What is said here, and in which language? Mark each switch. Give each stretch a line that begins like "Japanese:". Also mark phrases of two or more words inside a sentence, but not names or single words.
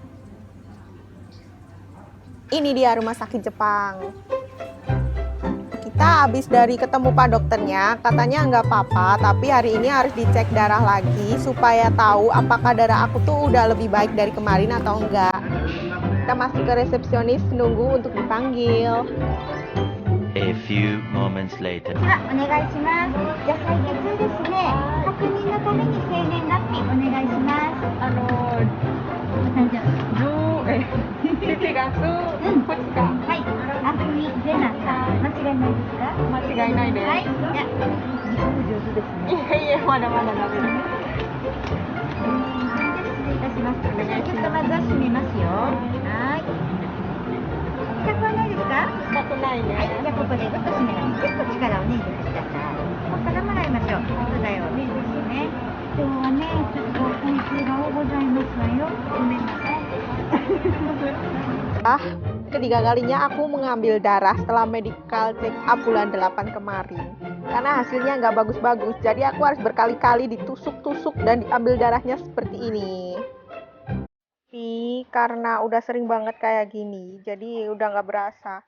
Indonesian: Ini dia rumah sakit Jepang. Kita habis dari ketemu Pak dokternya, katanya nggak apa-apa, tapi hari ini harus dicek darah lagi supaya tahu apakah darah aku tuh udah lebih baik dari kemarin atau enggak. Kita masih ke resepsionis nunggu untuk dipanggil.
English: A few moments later.
Japanese: お願いします。じゃあ採血ですね。確認のために生年月日お願いします。 7月2日。はい。あふみぜなさん、間違いないですか？間違いないです。はい。じゃあ、自分上手ですね。いえ、まだまだダメです。失礼いたします。ちょっとまずは閉めますよ。はい。痛くはないですか？痛くないね。はい。じゃあここでぐっと閉めます。ぐっと力をね、入れてください。ここからもらいましょう。そうだよね。ですね。今日はね、ちょっと本数が多ございますわよ。ごめんなさい。
Indonesian: Ketiga kalinya aku mengambil darah setelah
English: medical check up
Indonesian: bulan 8 kemarin. Karena hasilnya nggak bagus-bagus, jadi aku harus berkali-kali ditusuk-tusuk dan diambil darahnya seperti ini. Tapi karena udah sering banget kayak gini, jadi udah nggak berasa.